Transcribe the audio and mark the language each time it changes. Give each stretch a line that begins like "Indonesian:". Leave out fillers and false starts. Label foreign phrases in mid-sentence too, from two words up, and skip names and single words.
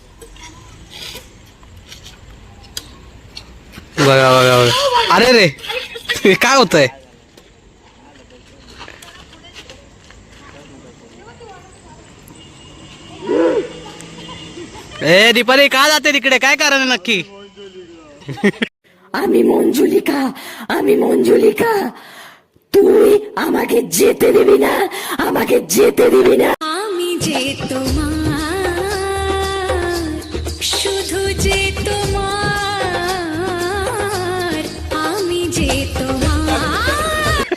Marathi: बघा. अरे रे, काय होतंय? ए दीपाली, का जाते तिकडे? काय कारण आहे नक्की?
Bangla: আমি মঞ্জুলিকা, তুই আমাকে যেতে দিবি না, আমাকে যেতে দিবি না। আমি যে তোমার, শুধু যে তোমার, আমি যে তোমার।